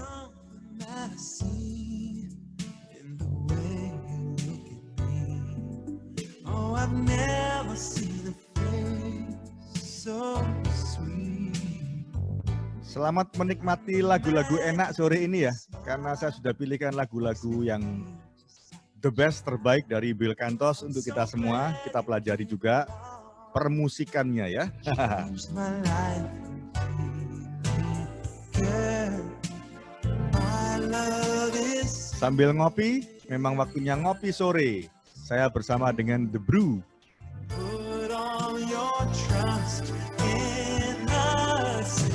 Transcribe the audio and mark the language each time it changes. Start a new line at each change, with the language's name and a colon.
English: Something that I see in the way you look at me. Oh, I've never seen a face so sweet.
Indonesian: Selamat menikmati lagu-lagu enak sore ini ya, karena saya sudah pilihkan lagu-lagu yang
English: the best
Indonesian: terbaik dari Bill Cantos untuk kita semua, kita pelajari juga. permusikannya ya.
English: Changed my life completely, girl. My love is
Indonesian: Sambil ngopi, memang waktunya ngopi sore. Saya bersama dengan The Brew.
English: put all your trust in us.